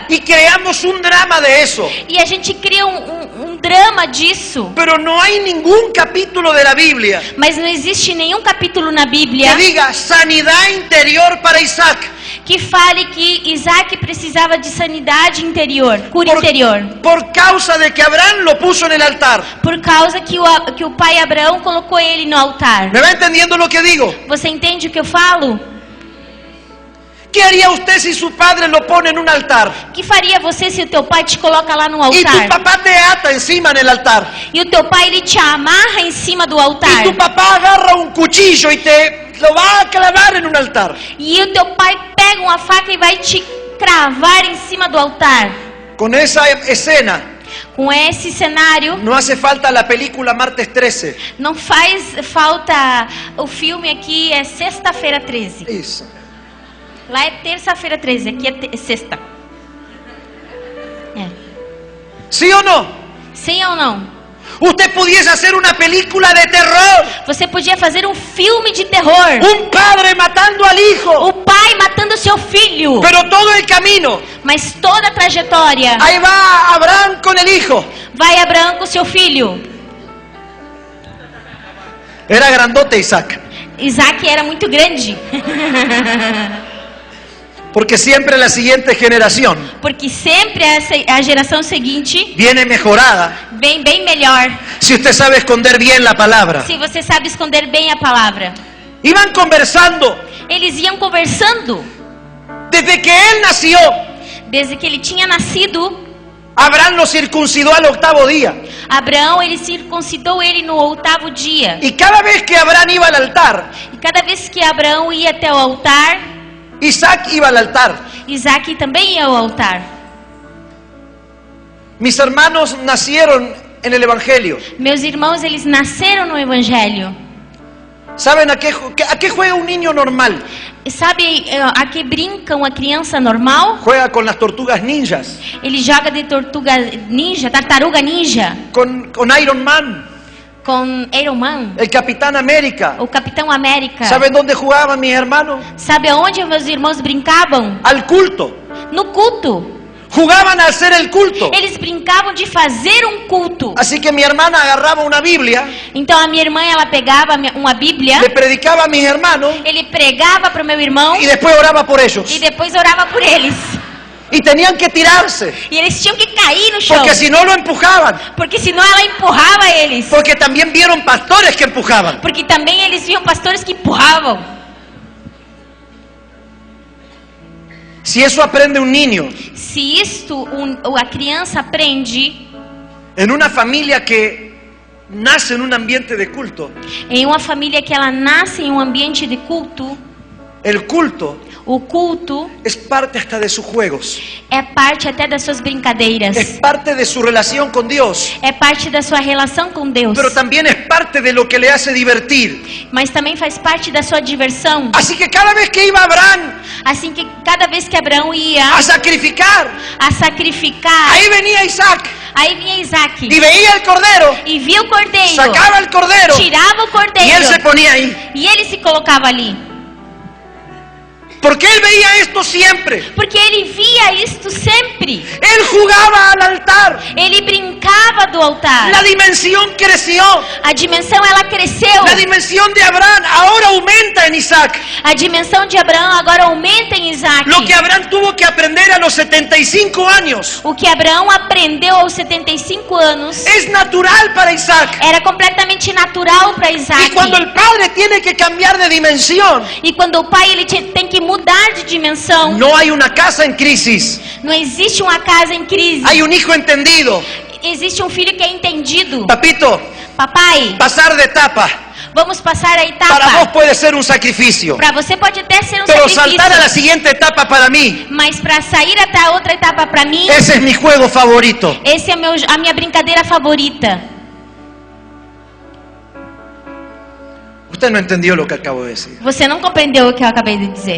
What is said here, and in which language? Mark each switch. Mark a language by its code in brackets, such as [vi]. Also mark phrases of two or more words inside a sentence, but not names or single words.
[es] Y creamos un drama de eso. [pt] E a gente cria um drama disso. [es] Pero no hay ningún capítulo de la Biblia [pt] Mas não existe nenhum capítulo na que Bíblia [es] diga sanidad interior para Isaac. [pt] que fale que Isaac precisava de sanidade interior, cura interior. [es] Por causa de que Abraham lo puso en el altar. [pt] Por causa que o pai Abraão colocou ele no altar. [es] ¿Me va entendiendo lo que digo? [pt] Você entende o que eu falo? [es] ¿Qué haría usted si su padre lo pone en un altar? [pt] O que faria você se o teu pai te coloca lá no [es] Y tu [pt] altar? [es] papá te ata encima en el altar. [pt] E o teu pai ele te amarra em cima do altar. [es] Y tu papá agarra un cuchillo y te lo va a clavar en un altar. [pt] E o teu pai pega uma faca e vai te cravar em cima do altar. [es] Con esa escena [pt] Com esse cenário, [es] no hace falta la película Martes 13. [pt] não faz falta. O filme aqui é Sexta-feira 13. [es] Eso. [pt] Lá é Terça-feira 13, aqui é sexta. É. [es] ¿Sí o no? [pt] Sim ou não? [es] Usted pudiese hacer una película de terror. [pt] Você podia fazer um filme de terror. [es] Un padre matando al hijo. [pt] O pai matando seu filho. [es] Pero todo el camino. [pt] Mas toda a trajetória. [es] Ahí va Abraham con el hijo. [pt] Vai Abraão com seu filho. [es] Era grandote Isaac. [pt] Isaac era muito grande. [es] Porque siempre la siguiente generación [pt] Porque sempre a geração seguinte [es] viene mejorada [pt] vem bem melhor. [es] si usted sabe esconder bien la palabra. [pt] Se você sabe esconder bem a palavra. [es] Iban conversando [pt] Eles iam conversando. [es] desde que él nació. [pt] Desde que ele tinha nascido, [es] Abraham lo circuncidó al 8º día. [pt] Abraão, ele circuncidou ele no 8º dia. [es] Y cada vez que Abraham iba al altar, [pt] E cada vez que Abraão ia até o altar, [es] Isaac iba al altar. [pt] Isaac também ia ao altar. [es] Mis hermanos nacieron en el Evangelio. [pt] Meus irmãos, eles nasceram no Evangelho. [es] ¿Saben a qué juega un niño normal? [pt] E sabe a que brinca uma criança normal? [es] Juega con las tortugas ninjas, [pt] Ele joga de tartaruga ninja, [es] con Iron Man, [pt] com Iron Man, [es] el Capitán América. [pt] o Capitão América. [es] ¿Saben dónde jugaban mis hermanos? [pt] Sabe aonde meus irmãos brincavam? [es] Al culto. [pt] No culto. [es] Jugaban a hacer el culto. [pt] Eles brincavam de fazer um culto. [es] Así que mi hermana agarraba una Biblia, [pt] Então a minha irmã, ela pegava uma Bíblia, [es] le predicaba a mis hermanos [pt] ele pregava para o meu irmão [es] y después oraba por ellos. [pt] e depois orava por eles. [es] Y tenían que tirarse, [pt] E eles tinham que cair no chão, [es] porque si no lo empujaban. [pt] porque senão ela empurrava eles. [es] Porque también vieron pastores que empujaban. [pt] Porque também eles viam pastores que empurravam. [es] Si eso aprende un niño [pt] Se isto a criança aprende [es] en una familia que nace en un ambiente de culto, [pt] em uma família que ela nasce em um ambiente de culto, [es] el culto [pt] o culto [es] es parte hasta de sus juegos, [pt] é parte até das suas brincadeiras, [es] es parte de su relación con Dios, [pt] é parte da sua relação com Deus, [es] pero también es parte de lo que le hace divertir. [pt] mas também faz parte da sua diversão. [es] Así que cada vez que iba Abraham [pt] Assim que cada vez que Abraão ia [es] a sacrificar, [pt] a sacrificar, [es] ahí venía Isaac [pt] aí vinha Isaac [es] y veía el cordero, [pt] e via o cordeiro, [es] sacaba el cordero [pt] tirava o [es] y [pt] cordeiro [es] él se ponía ahí. [pt] e ele se colocava ali. [es] Porque él veía esto siempre. [pt] Porque ele via isto sempre. [es] Él jugaba al altar. [pt] Ele brincava do altar. [es] La dimensión creció. [pt] A dimensão ela cresceu. [es] La dimensión de Abraham ahora aumenta en Isaac. [pt] A dimensão de Abraão agora aumenta em Isaac. [es] Lo que Abraham tuvo que aprender a los 75 años [pt] O que Abraão aprendeu aos 75 anos [es] es natural para Isaac. [pt] era completamente natural para Isaac. [es] Y cuando el padre tiene que cambiar de dimensión, [pt] E quando o pai ele tem que mudar de dimensão, [es] no hay una casa en crisis, [pt] não existe uma casa em crise. [es] hay un hijo entendido. [pt] Existe um filho que é entendido. [es] Papito, [pt] Papai, [es] pasar de etapa [pt] vamos passar a [es] para vos [pt] etapa. [es] puede ser un sacrificio, [pt] Para você pode até ser um [es] pero Pero saltar a la siguiente etapa para mí, [pt] Mas para sair até a outra etapa para mim, [es] ese es mi juego favorito. [pt] esse é a minha brincadeira favorita. [es] Usted no entendió lo que acabo de decir. [pt] Você não compreendeu o que eu acabei de dizer.